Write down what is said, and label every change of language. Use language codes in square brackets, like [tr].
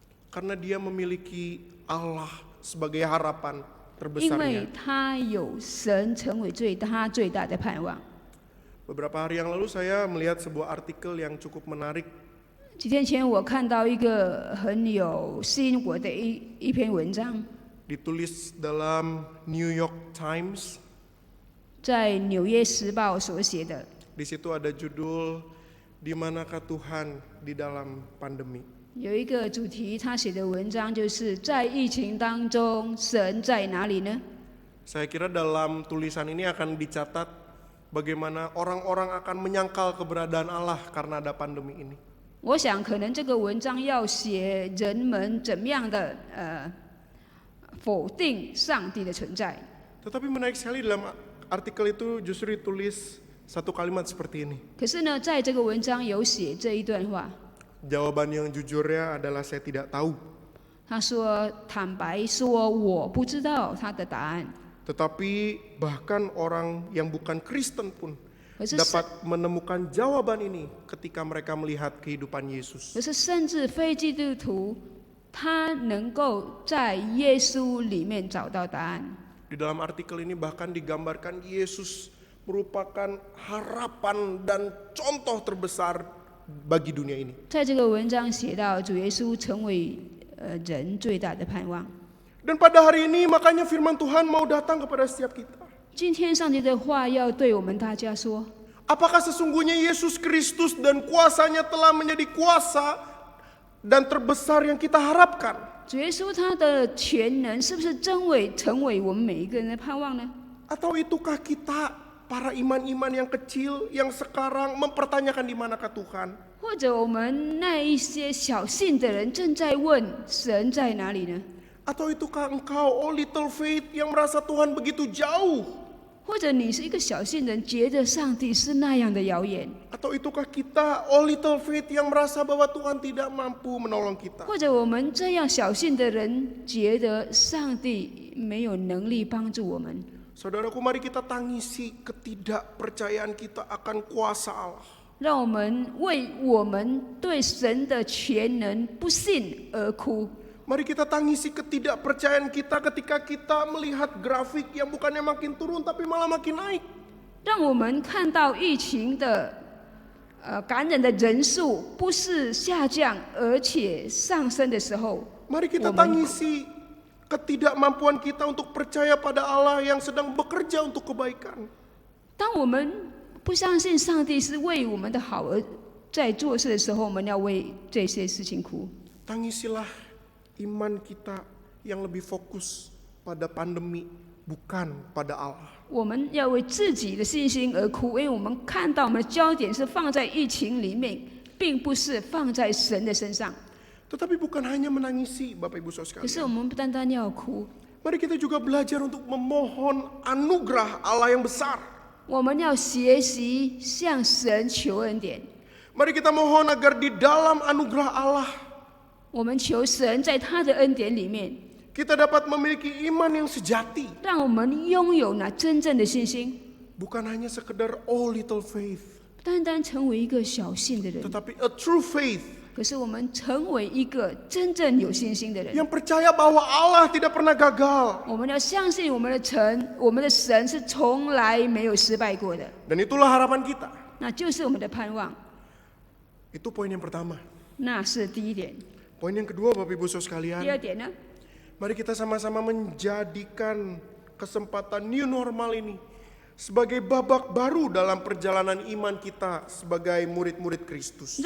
[id] karena dia memiliki Allah sebagai harapan [zh] 因为 [id] terbesarnya. [zh] 他有神成为他最大的盼望。 [id] Beberapa hari yang lalu saya melihat sebuah artikel yang cukup menarik. [zh] 几天前我看到一个很有吸引我的一篇文章， [id] Ditulis dalam New York Times. [zh] 在纽约时报所写的。 [id] Di situ ada judul Di manakah Tuhan di dalam pandemi. [zh] 有一个主题，他写的文章就是在疫情当中，神在哪里呢？ [id] Saya kira dalam tulisan ini akan dicatat bagaimana orang-orang akan menyangkal keberadaan Allah karena ada pandemi ini. [zh] 我想，可能这个文章要写人们怎么样的否定上帝的存在。 [id] Tetapi menarik sekali dalam artikel itu justru ditulis satu kalimat seperti ini. [zh] 可是呢，在这个文章有写这一段话， [id] Jawaban yang jujurnya adalah saya tidak tahu. [zh] 他说：“坦白说，我不知道他的答案。 [id] Tetapi bahkan orang yang bukan Kristen pun [zh] 可是 [id] dapat menemukan jawaban ini ketika mereka melihat kehidupan Yesus. [zh] 可是，甚至非基督徒，他能够在耶稣里面找到答案。 [id] Di dalam artikel ini bahkan digambarkan Yesus merupakan harapan dan contoh terbesar bagi dunia ini. [zh] 在这个文章写到，主耶稣成为人最大的盼望。 [id] Dan pada hari ini makanya firman Tuhan mau datang kepada setiap kita. [zh] 今天上帝的话要对我们大家说： [id] Apakah sesungguhnya Yesus Kristus dan kuasanya telah menjadi kuasa dan terbesar yang kita harapkan? [zh] 主耶稣他的全能是不是真伪成为我们每一个人的盼望呢？ [id] Atau itukah kita para iman-iman yang kecil yang sekarang mempertanyakan di manakah Tuhan? [zh] 或者我们那一些小信的人正在问神在哪里呢？ [id] Atau itukah engkau, [en] oh little faith, [id] yang merasa Tuhan begitu jauh? [zh] 或者你是一个小信人，觉得上帝是那样的遥远？ [id] Atau itukah kita, [en] oh little faith, [id] yang merasa bahwa Tuhan tidak mampu menolong kita? [zh] 或者我们这样小信的人，觉得上帝没有能力帮助我们？ [id] Saudaraku, mari kita tangisi ketidakpercayaan kita akan kuasa Allah. [zh] 让我们为我们对神的全能不信而哭。 [id] Mari kita tangisi ketidakpercayaan kita ketika kita melihat grafik yang bukannya makin turun tapi malah makin naik. [zh] 让我们看到疫情的感染的人数不是下降而且上升的时候， [id] Mari kita tangisi ketidakmampuan kita untuk percaya pada Allah yang sedang bekerja untuk kebaikan. [zh] 当我们不相信上帝是为我们的好而在做事的时候，我们要为这些事情哭。 [id] Tangisilah iman kita yang lebih fokus pada pandemi, bukan pada Allah. [zh] 我们要为自己的信心而哭，因为我们看到我们的焦点是放在疫情里面，并不是放在神的身上。 [id] Tetapi bukan hanya menangisi, Bapak Ibu Saudara [zh] 可是 [id] sekalian. [zh] 我们不单单要哭， [id] Mari kita juga belajar untuk memohon anugerah Allah yang besar. [zh] 我们要学习向神求恩典。 [id] Mari kita mohon agar di dalam anugerah Allah [zh] 我们求神在他的恩典里面， [id] kita dapat memiliki iman yang sejati. [zh] 让我们拥有那真正的信心， [id] Bukan hanya sekedar [en] oh little faith, [zh] 单单成为一个小信的人， [id] tetapi [en] a true faith [zh] 可是我们成为一个真正有信心的人。 [id] yang percaya bahwa Allah tidak pernah gagal. [zh] 我们要相信我们的神是从来没有失败过的， [id] Dan itulah harapan kita. [zh] 那就是我们的盼望。 [id] Itu poin yang pertama. [zh] 那是第一点。 [id] Poin yang kedua, Bapak Ibu Saudara [zh] 第二 [id] sekalian, [zh] 点呢？ [id] mari kita sama-sama menjadikan kesempatan new normal ini sebagai babak baru dalam perjalanan iman kita sebagai murid-murid Kristus.